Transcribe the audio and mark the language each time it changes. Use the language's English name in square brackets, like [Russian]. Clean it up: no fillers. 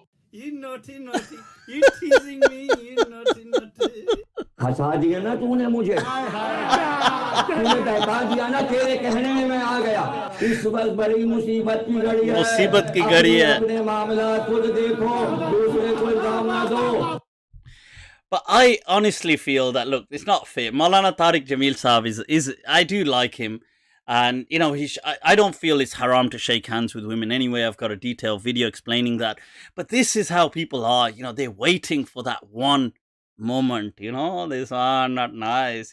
[English] You naughty. You teasing me, you naughty. [Hindi] हंसा दिया ना तूने मुझे तूने बहका दिया ना तेरे कहने में मैं आ गया इस वक्त बड़ी मुसीबत की घड़ी है अपने मामला खुद देखो दूसरे को इल्जाम ना दो. [English] But I honestly feel that, look, it's not fair. Maulana Tariq Jamil Saab is I do like him. And, I don't feel it's haram to shake hands with women anyway. I've got a detailed video explaining that. But this is how people are. They're waiting for that one moment. This one, not nice.